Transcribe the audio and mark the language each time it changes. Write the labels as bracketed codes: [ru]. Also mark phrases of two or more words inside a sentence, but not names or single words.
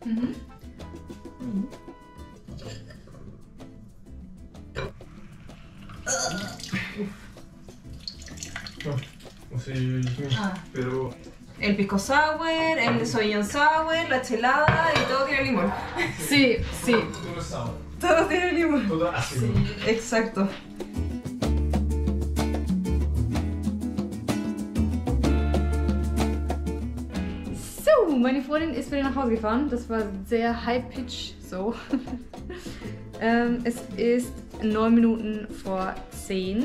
[es] No, así, pero... El pisco sour, el Sauvignon sour, la chelada y todo tiene limón. Sí, sí. Todo es sour. Todo tiene limón. Todo ácido. Exacto. [de] So, meine Freundin ist wieder nach Hause gefahren. Das war sehr high-pitch so. Es ist 9 Minuten vor 10.